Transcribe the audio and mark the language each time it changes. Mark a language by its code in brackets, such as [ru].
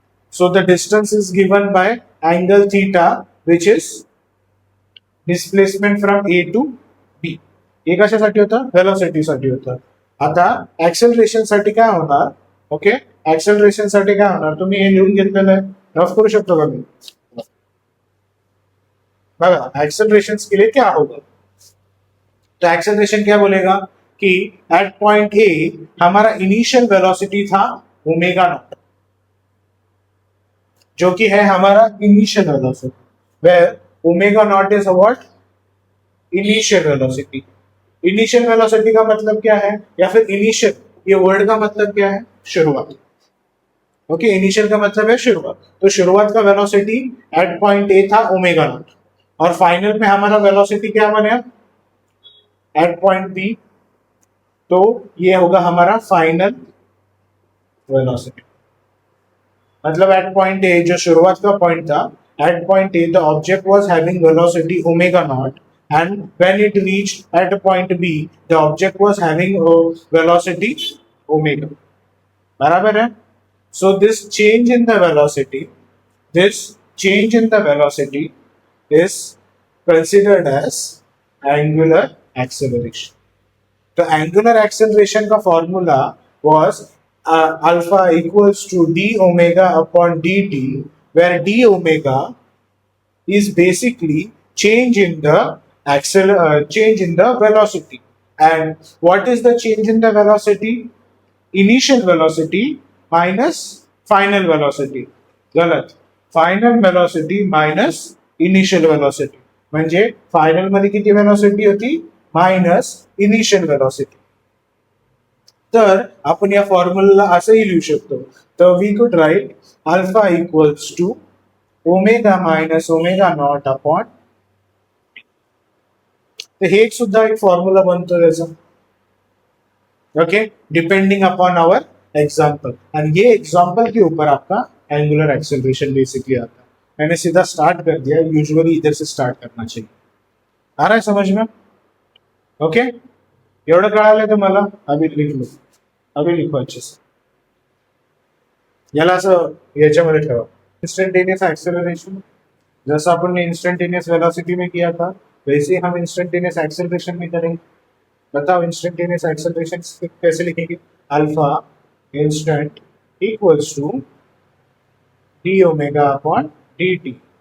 [en] So the distance is given by angle theta, which is displacement from A to B. [mr] हे कशासाठी होतं? Velocity साठी होतं. आता ऍक्सेलरेशन साठी काय होणार? ओके, ऍक्सेलरेशन साठी काय होणार? तुम्ही हे लिहून घेतलेलं आहे, रफ करू शकतो का मी? [hi] बघा एक्सेलरेशन के लिए क्या होगा, तो एक्सेलरेशन क्या बोलेगा कि एट पॉइंट ए हमारा इनिशियल वेलोसिटी था ओमेगा नॉट, जो कि है हमारा initial velocity, [en] Where omega not is what? [hi] Initial velocity. Initial velocity का मतलब क्या है, या फिर इनिशियल ये वर्ड का मतलब क्या है? शुरुआत. ओके, इनिशियल का मतलब है शुरुआत. तो शुरुआत का वेलोसिटी एट पॉइंट ए था ओमेगा नॉट, और फाइनल में हमारा वेलोसिटी क्या बने एट पॉइंट बी, तो ये होगा हमारा फाइनल वेलोसिटी. मतलब एट पॉइंट ए जो शुरुआत का पॉइंट था, [en] At point A the object was having velocity omega naught, and when it reached at point B the object was having velocity omega. [hi] बराबर है? [en] So this change in the velocity, this change in the velocity is considered as angular acceleration. The angular acceleration का formula was alpha equals to d omega upon dt, where d omega is basically change in the change in the velocity. And what is the change in the velocity? Initial velocity minus final velocity. गलत. Final velocity minus initial velocity. [mr] म्हणजे final मध्ये किती velocity होती? Minus initial velocity. तर आपण या formula असंही लिहू शकतो. तर [en] we could write alpha equals to omega minus omega naught upon, [mr] तर हे एक सुद्धा एक फॉर्म्युला बनतो त्याचा. [en] Okay, depending upon our example. [hi] And ये एग्जाम्पल के ऊपर आपका एंगुलर एक्सेलरेशन बेसिकली आता है. मैंने सीधा स्टार्ट कर दिया, यूजुअली इधर से स्टार्ट करना चाहिए. आ रहा है समझ में? ओके, [mr] एवढं कळालं तुम्हाला? [hi] अभी लिख लो, अभी लिखो अच्छे से. [mr] याला असं याच्यामध्ये ठेवा, इंस्टंटेनियस एक्सेलरेशन. [hi] जैसा अपन ने इंस्टंटेनियस वेलोसिटी में किया था, वैसे ही हम इंस्टंटेनियस एक्सेलरेशन में करेंगे. बताओ इंस्टंटेनियस एक्सेलरेशन कैसे लिखेंगे? [en] Alpha instant equals to d omega upon d t.